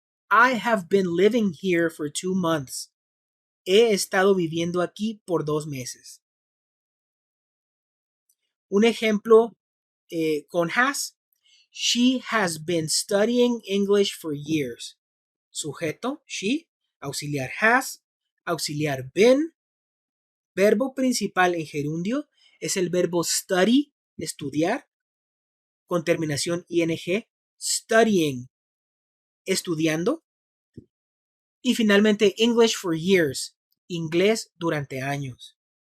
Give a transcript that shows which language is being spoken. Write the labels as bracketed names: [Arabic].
[English] I have been living here for 2 months. [Spanish] He estado viviendo aquí por 2 meses. Un ejemplo con has. [English] She has been studying English for years. [Spanish] Sujeto, she. Auxiliar has. Auxiliar been. Verbo principal en gerundio es el verbo study, estudiar, con terminación ing. Studying, estudiando. Y finalmente, [English] English for years, [Spanish] inglés durante años.